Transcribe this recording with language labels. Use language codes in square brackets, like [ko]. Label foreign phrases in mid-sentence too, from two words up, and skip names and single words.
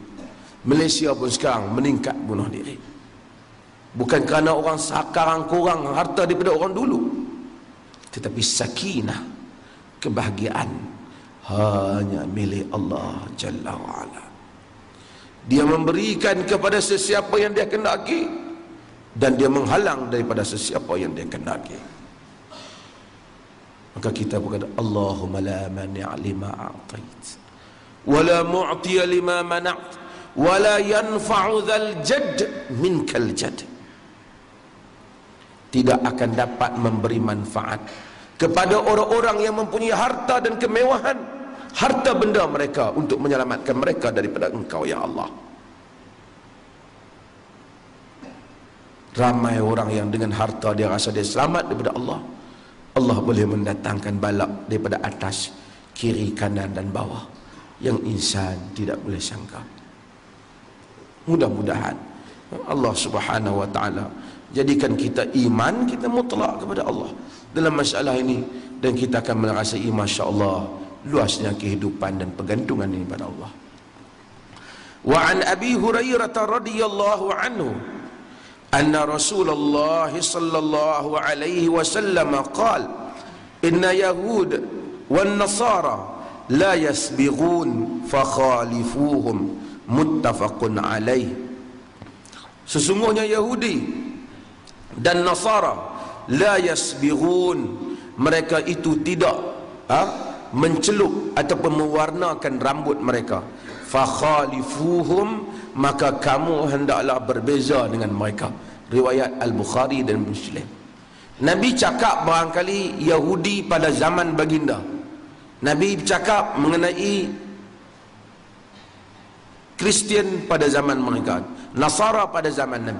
[ms] Malaysia pun sekarang meningkat bunuh diri. Bukan kerana orang sekarang kurang harta daripada orang dulu, tetapi sakinah, kebahagiaan hanya milik Allah [ar] جل وعلا. [ms] Dia memberikan kepada sesiapa yang dia kehendaki, dan dia menghalang daripada sesiapa yang dia kehendaki. Maka kita berkata, [ar] اللهم لا مانع لما أعطيت ولا معطي لما منعت ولا ينفع ذا الجد منك الجد. [ms] Tidak akan dapat memberi manfaat kepada orang-orang yang mempunyai harta dan kemewahan, harta benda mereka, untuk menyelamatkan mereka daripada Engkau ya Allah. Ramai orang yang dengan harta dia rasa dia selamat daripada Allah. Allah boleh mendatangkan balak daripada atas, kiri, kanan dan bawah yang insan tidak boleh sangka. Mudah-mudahan Allah [ar] سبحانه وتعالى [ms] jadikan kita iman kita mutlak kepada Allah dalam masalah ini, dan kita akan merasai [ar] ما شاء الله [ms] luasnya kehidupan dan pergantungan ini pada Allah. [ar] وعن أبي هريرة رضي الله عنه أن رسول الله صلى الله عليه وسلم قال إن اليهود والنصارى لا يصبغون فخالفوهم متفق عليه. [ms] Sesungguhnya Yahudi dan Nasara [ar] لا يصبغون, [ms] mereka itu tidak mencelup ataupun mewarnakan rambut mereka. Fakhalifuhum, maka kamu hendaklah berbeza dengan mereka. Riwayat Al-Bukhari dan Muslim. Nabi cakap barangkali Yahudi pada zaman baginda, Nabi cakap mengenai Kristian pada zaman mereka, Nasara pada zaman Nabi.